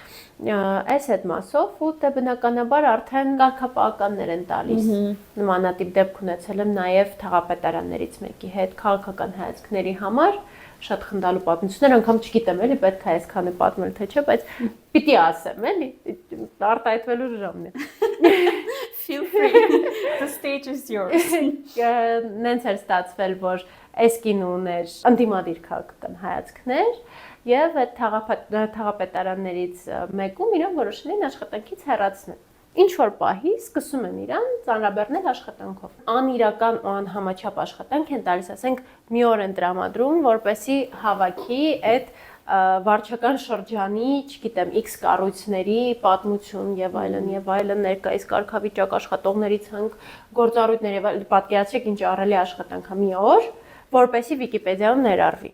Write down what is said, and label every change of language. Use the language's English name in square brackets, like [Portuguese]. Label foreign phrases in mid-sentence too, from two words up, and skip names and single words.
[Armenian] Այս այդ մասով ու դե բնականաբար արդեն կարգապահականներ են տալիս։ Նմանատիպ դեպք ունեցել եմ նաեւ թաղապետարաններից մեկի հետ քաղաքական հայացքների համար, շատ խնդալու պատմություններ, անգամ չգիտեմ էլի պետք է այսքանը պատմել թե չէ, բայց պիտի ասեմ էլի, արտահայտվելու ժամն է։ [English] Feel free. The stage is yours. [Armenian] Նենց էր ստացվել, որ այս կինը ուներ ընդդիմադիր քաղաքական հայացքներ եւ այդ թաղապետարաններից մեկում իրեն որոշել են աշխատանքից հեռացնել։ Ինչ որ պահի սկսում են իրան ծանրաբեռնել աշխատանքով։ Անիրական ու անհամաչափ աշխատանք են տալիս, ասենք մի օր են տրամադրում, որպեսզի հավաքի այդ վարչական շրջանի, չգիտեմ, X կառույցների պատմություն եւ այլն ներկայիս կարգավիճակ աշխատողների ցանկ գործառույթներ եւ այլն պատկերացրեք ինչ առելի աշխատանք է մի օր, որպեսզի Վիկիպեդիայում ներառվի։